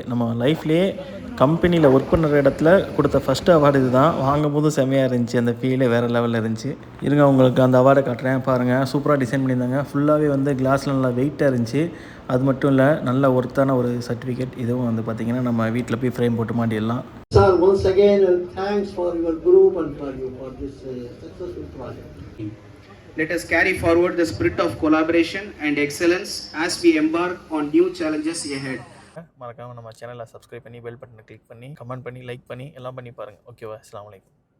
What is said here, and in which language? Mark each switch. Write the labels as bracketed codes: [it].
[ta] நம்ம லைஃப்லேயே கம்பெனியில் ஒர்க் பண்ணுற இடத்துல கொடுத்த ஃபஸ்ட்டு அவார்டு இது தான். வாங்கும்போது செம்மையாக இருந்துச்சு, அந்த ஃபீலே வேறு லெவலில் இருந்துச்சு. இருங்க உங்களுக்கு அந்த அவார்டை காட்டுறேன் பாருங்கள். சூப்பராக டிசைன் பண்ணியிருந்தாங்க. ஃபுல்லாகவே வந்து கிளாஸில் நல்லா வெயிட்டாக இருந்துச்சு. அது மட்டும் இல்லை, நல்ல ஒர்த்தான ஒரு சர்டிஃபிகேட். இதுவும் வந்து பார்த்திங்கன்னா நம்ம வீட்டில் போய் ஃப்ரேம் போட்டு மாட்டிடலாம். [en] Sir, once again, thanks for your group and for this successful project. Let us carry forward the spirit of collaboration and excellence as we embark on new challenges ahead. [ta] மறக்காமல் நம்ம சேனலை சப்ஸ்கிரைப் பண்ணி bell பட்டனை click பண்ணி comment பண்ணி like பண்ணி எல்லாம் பண்ணி பாருங்கள். ஓகேவா? அஸ்ஸலாமு அலைக்கும்.